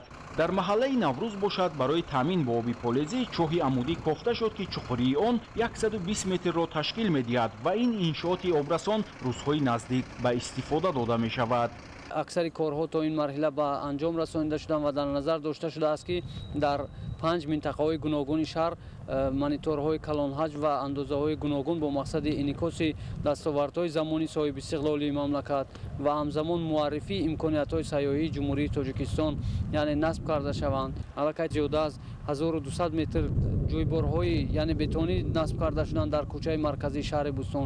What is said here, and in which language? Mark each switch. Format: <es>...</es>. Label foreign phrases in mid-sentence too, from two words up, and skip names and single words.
<tg>дар маҳаллаи Наврӯз бошад барои таъмин бо оби полезӣ чоҳи амудӣ кофта шуд ки чуқурии он 120 метрро ташкил медиҳад ва ин иншооти обрасон рӯзҳои наздик ба истифода дода мешавад. аксари корҳо то ин марҳила ба анҷом расонида шудан ва дар назар дошта шудааст ки дар 5 минтақаҳои гуногуни шаҳр мониторҳои калонҳаҷ ва андозаҳои гуногун бо мақсади инъикоси дастовардҳои замони соҳибистиқлолии мамлакат ва ҳамзамон муаррифии имкониятҳои сайёҳии ҷумҳурии Тоҷикистон яъне насб карда шаванд. Аллакай зиёда аз 1200 метр ҷойборҳои яъне бетонӣ насб карда шуданд дар кӯчаи марказии шаҳри Бӯстон.</tg>